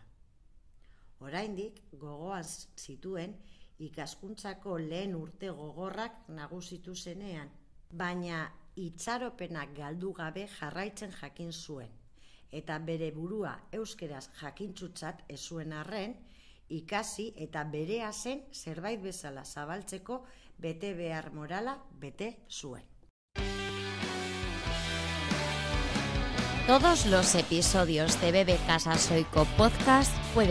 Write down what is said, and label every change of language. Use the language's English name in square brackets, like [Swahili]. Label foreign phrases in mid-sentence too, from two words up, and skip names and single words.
[Basque] Oraindik gogoan zituen ikaskuntzako lehen urte gogorrak nagusitu zenean, baina itxaropenak galdu gabe jarraitzen jakin zuen, eta bere burua euskeraz jakintzutzat ez zuen arren, ikasi eta berea zen zerbait bezala zabaltzeko bete behar morala bete zuen. [Spanish] Todos los episodios de Bebe Casasoico Podcast puedes